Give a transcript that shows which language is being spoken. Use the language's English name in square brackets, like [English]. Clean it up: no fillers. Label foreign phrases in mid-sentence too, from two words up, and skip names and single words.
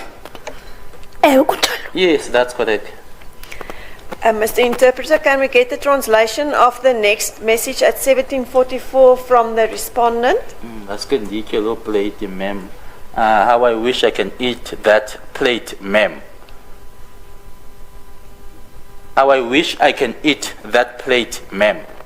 [Xhosa] Ewe kunjalo. [English] Yes, that's correct. Mr. Interpreter, can we get the translation of the next message at 1744 from the respondent? [Xhosa] Aske nditye lo plate, ma'am. [English] How I wish I can eat that plate, ma'am. How I wish I can eat that plate, ma'am.